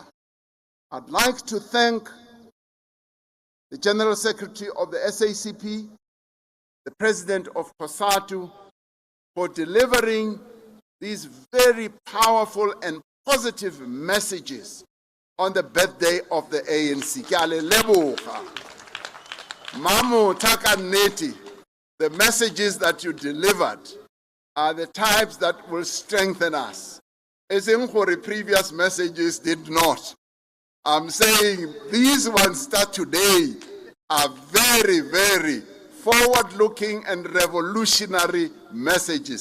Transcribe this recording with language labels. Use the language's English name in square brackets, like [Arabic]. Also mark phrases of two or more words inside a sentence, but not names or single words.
[English] I'd like to thank the General Secretary of the SACP, the President of COSATU, for delivering these very powerful and positive messages on the birthday of the ANC. [Tswana] Ke a le leboga. [English] Mamo Takaneti, the messages that you delivered are the types that will strengthen us. As in previous messages did not. I'm saying these ones start today are very, very forward-looking and revolutionary messages.